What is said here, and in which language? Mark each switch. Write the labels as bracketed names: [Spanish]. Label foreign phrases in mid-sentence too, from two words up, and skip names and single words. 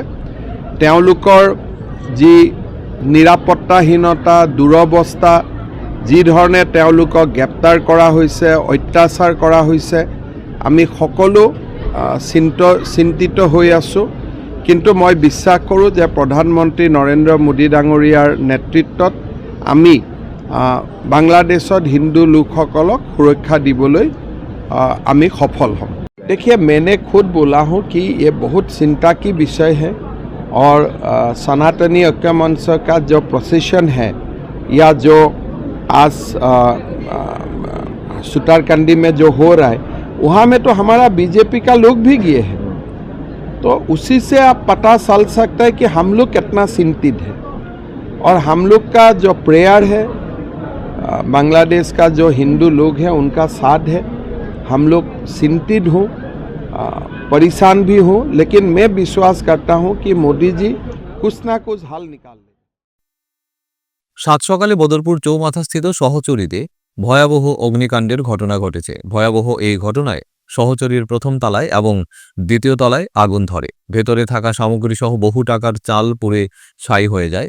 [Assamese] তেওঁলোকৰ যি নিৰাপত্তাহীনতা দুৰৱস্থা, যি ধৰণে তেওঁলোকক গ্ৰেপ্তাৰ কৰা হৈছে, অত্যাচাৰ কৰা হৈছে, আমি সকলো চিন্তিত হৈ আছোঁ। কিন্তু মই বিশ্বাস কৰোঁ যে প্ৰধানমন্ত্ৰী নৰেন্দ্ৰ মোদী ডাঙৰীয়াৰ নেতৃত্বত আমি বাংলাদেশত হিন্দু লোকসকলক সুৰক্ষা দিবলৈ আমি সফল হ'ম। [Hindi] देखिए, मैंने खुद बोला हूँ कि ये बहुत चिंता की विषय है और सनातनी ऐक्य मंच का जो प्रोसेशन है या जो आज सुतारकंडी में जो हो रहा है वहाँ में तो हमारा बीजेपी का लोग भी गए हैं, तो उसी से आप पता चल सकता है कि हम लोग कितना चिंतित है। और हम लोग का जो प्रेयर है, बांग्लादेश का जो हिंदू लोग हैं उनका साथ है। हम लोग चिंतित हों, परेशान भी हों, लेकिन मैं विश्वास करता हूं कि मोदी जी कुछ ना कुछ हल निकाल लें। [Bangla] সাত সকালে বদরপুর চৌমাথাস্থিত সহচরীতে ভয়াবহ অগ্নিকাণ্ডের ঘটনা ঘটেছে। ভয়াবহ এই ঘটনায় সহচরীর প্রথম তলায় এবং দ্বিতীয় তলায় আগুন ধরে। ভেতরে থাকা সামগ্রীসহ বহু টাকার চাল পুড়ে ছাই হয়ে যায়।